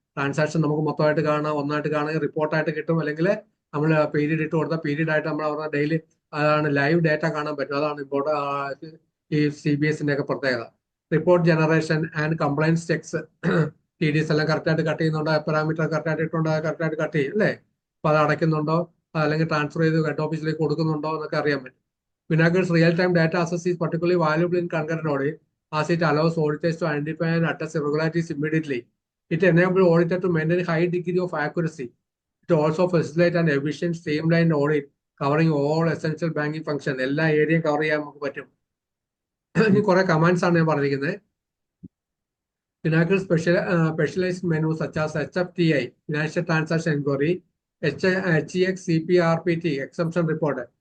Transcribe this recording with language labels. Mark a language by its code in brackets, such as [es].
[ml] Transaction നമുക്ക് മൊത്തമായിട്ട് കാണാം, ഒന്നായിട്ട് കാണുക, റിപ്പോർട്ടായിട്ട് കിട്ടും, അല്ലെങ്കിൽ നമ്മൾ പീരീഡ് ഇട്ട് കൊടുത്ത പീരീഡ് ആയിട്ട് നമ്മൾ അവരുടെ ഡെയിലി അതാണ് ലൈവ് ഡേറ്റ കാണാൻ പറ്റും. അതാണ് ഇമ്പോർട്ടൻ്റ് ഈ CBSന്റെ ഒക്കെ പ്രത്യേകത. [en] report generation and compliance checks, [ml] TDS എല്ലാം കറക്റ്റായിട്ട് കട്ട് ചെയ്യുന്നുണ്ടോ, പാരാമീറ്റർ കറക്റ്റായിട്ട് ഇട്ടുണ്ടോ, കറക്റ്റായിട്ട് കട്ട് ചെയ്യും അല്ലേ. അപ്പൊ അത് അടയ്ക്കുന്നുണ്ടോ, അല്ലെങ്കിൽ ട്രാൻസ്ഫർ ചെയ്ത് ഹെഡ് ഓഫീസിലേക്ക് കൊടുക്കുന്നുണ്ടോ എന്നൊക്കെ അറിയാൻ പറ്റും. [en] Finacle's real-time data access is particularly valuable in concurrent audit, as it allows auditors to identify and address irregularities immediately. It enables auditor to maintain a high degree of accuracy. It also facilitates an efficient, streamlined audit covering all essential banking functions. [ml] എല്ലാ ഏരിയയും cover ചെയ്യാൻ നമുക്ക് പറ്റും. ഇനി കുറെ commands ആണ് ഞാൻ പറഞ്ഞിരിക്കുന്നത്. [en] Finacle specialized menus such as HFTI, Financial Transaction Inquiry, HEX, CPRPT, Exemption Report.